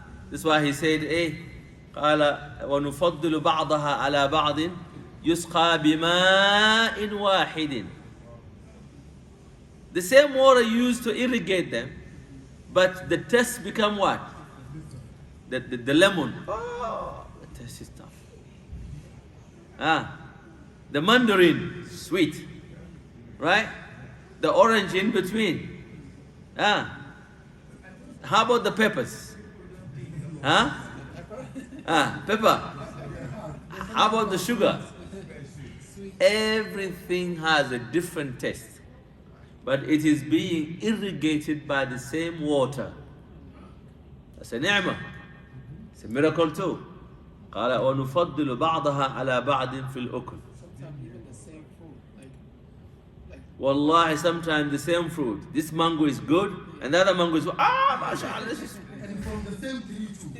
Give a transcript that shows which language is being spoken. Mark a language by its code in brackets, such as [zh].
[ar] This is why he said, قال ونفضل بعضها على بعض يسقى بماء واحد. [en] The same water used to irrigate them, but the taste become what? The lemon. Oh, the taste is tough. The mandarin, sweet. Right? The orange in between. How about the peppers? Pepper. How about the sugar? Everything has a different taste, but it is being irrigated by the same water. That's a ni'mah. It's a miracle too. [ar] قال ونفضل بعضها على بعض في الأكل. [en] Sometimes even the same fruit, like Wallahi, sometimes the same fruit. This mango is good, and the other mango is mashallah. This is And from the same tree too.